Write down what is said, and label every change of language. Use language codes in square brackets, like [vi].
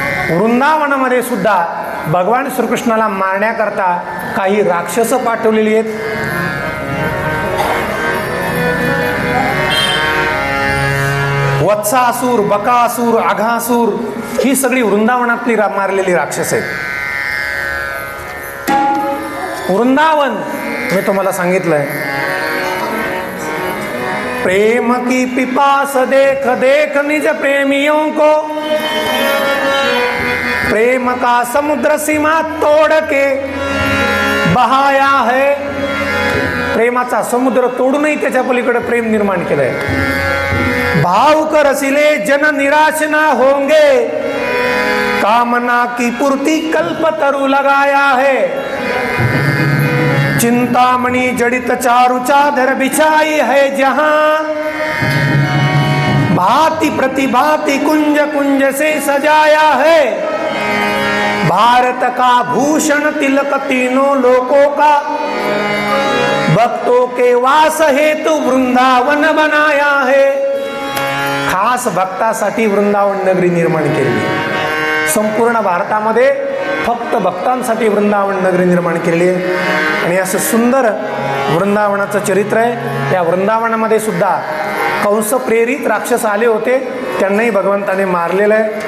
[mr] वृंदावनामध्ये सुद्धा भगवान श्रीकृष्णाला मारण्याकरता काही राक्षस पाठवलेली आहेत. वत्सासूर, बकासूर, आघासूर ही सगळी वृंदावनातली मारलेली राक्षस आहेत. वृंदावन मी तुम्हाला सांगितलंय, [hi] प्रेम की पिपास देख देख निज प्रेमियों को, प्रेम का समुद्र सीमा तोड़ के बहाया है. [mr] प्रेमाचा समुद्र तोडूनही त्याच्या पलीकडे प्रेम निर्माण केलंय. [hi] भावुक रसिले जन निराश ना होंगे, कामना की पूर्ति कल्पतरु लगाया है. चिंतामणि जड़ित चारु चादर बिछाई है जहां, भांति प्रतिभांति कुंज कुंज से सजाया है. भारत का भूषण तिलक तीनों लोकों का, भक्तों के वास हेतु वृंदावन बनाया है. [mr] खास भक्तासाठी वृंदावन नगरी निर्माण केली. संपूर्ण भारतामध्ये फक्त भक्तांसाठी वृंदावन नगरी निर्माण केलेली आहे. आणि असं सुंदर वृंदावनाचं चरित्र आहे. या वृंदावनामध्ये सुद्धा कंस प्रेरित राक्षस आले होते, त्यांनाही भगवंताने मारलेलं आहे.